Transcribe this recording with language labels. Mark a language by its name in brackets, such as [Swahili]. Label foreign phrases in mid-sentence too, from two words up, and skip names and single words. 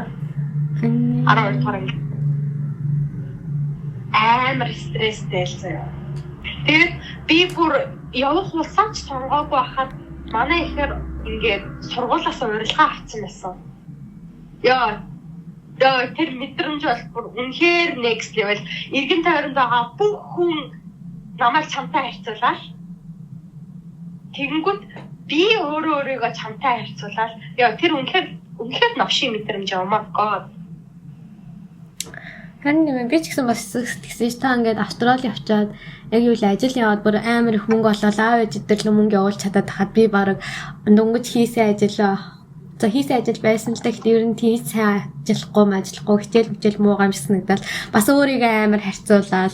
[Mongolian] 12 дугаар анги. Амар стресстэй л заяа. Тэгээд би бүр явах улсаа ч сонгоогүй байхад манай ихэр ингээд сургуулиас урилга авсан байсан. Яа тэр мэдрэмж бол бүр үнэхээр [English] next level. [Mongolian] Иргэн тойронд байгаа бүх хүн намайг чамтай харьцуулаад тэгэнгүүт би өөрийгөө чамтай харьцуулаад яа тэр үнэхээр новшийн мэдрэмж [English] oh my god. [Mongolian] Харин би ч гэсэн бас тэгсэн ш та ингээд Австрали явчаад яг юу л ажил яваад бүр амар их мөнгө олоод аав ээжтэй л мөнгө явуулж чадаад хахад би баг дөнгөж хийсэн ажил байсан л да гэхдээ ер нь тийм сайн ажиллахгүй хичээл муугаа юм санагдал бас өөрийгөө амар харьцуулаад